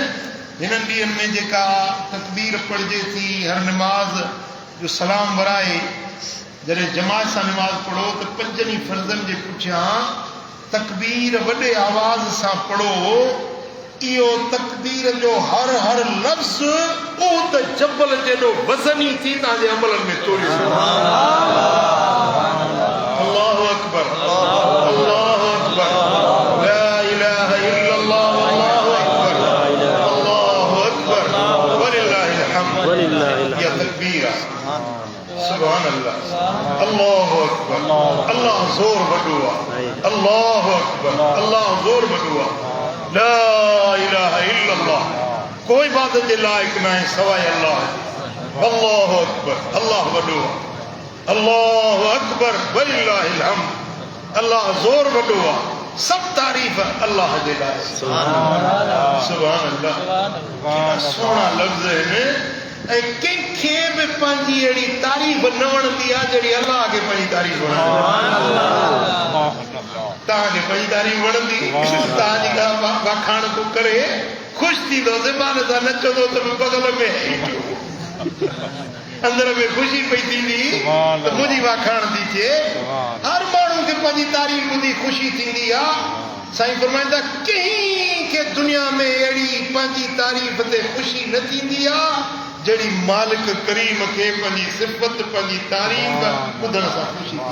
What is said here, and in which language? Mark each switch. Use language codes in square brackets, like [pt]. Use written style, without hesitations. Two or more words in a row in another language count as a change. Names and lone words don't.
[sd] हिननि ॾींहंनि में जेका तकबीर पढ़िजे थी, हर नमाज़ जो सलाम वराए, जॾहिं जमात सां नमाज़ पढ़ो त 5 फर्ज़नि जे पुठियां तकबीर वॾे आवाज़ सां पढ़ो, इहो तकदीर जो हर हर लफ़्ज़ ऊद जबल जेॾो वज़नी थी तव्हांजे अमलनि में तोड़ियो [ar] الله أكبر الله أكبر لا إله إلا الله الله أكبر ولله الحمد [sd] या तकबीर [ar] سبحان الله الله أكبر [sd] अल्लाह ज़ोर वॾो आहे [ar] الله أكبر [sd] अल्लाह ज़ोर वॾो आहे [ar] لا إله إلا الله [sd] कोई इबादत जे लाइक़ न आहे सवाइ अल्लाह [ar] الله أكبر [sd] अल्लाह वॾो आहे [ar] الله أكبر ولله الحمد [sd] अल्लाह ज़ोर वॾो आहे सब तारीफ़ अल्लाह जे लाइ [ar] سبحان الله [sd] सोना लफ़्ज़ आहिनि ऐं कंहिंखे बि पंहिंजी अहिड़ी तारीफ़ न वणंदी आहे जहिड़ी अल्लाह खे पंहिंजी तारीफ़ वणंदी तव्हांखे पंहिंजी तारीफ़ वणंदी तव्हांजी का वाखाण को करे ख़ुशि थींदो ज़बान सां नचंदो त बगल में अंदर में ख़ुशी पई थींदी त मुंहिंजी वाखाण थी थिए हर माण्हू खे पंहिंजी तारीफ़ ॿुधी ख़ुशी थींदी आहे साईं फरमाईंदा कंहिंखे दुनिया में अहिड़ी पंहिंजी तारीफ़ ते ख़ुशी न थींदी आहे जहिड़ी मालिक करीम खे पंहिंजी सिफ़त पंहिंजी तारीफ़ ॿुधण सां ख़ुशी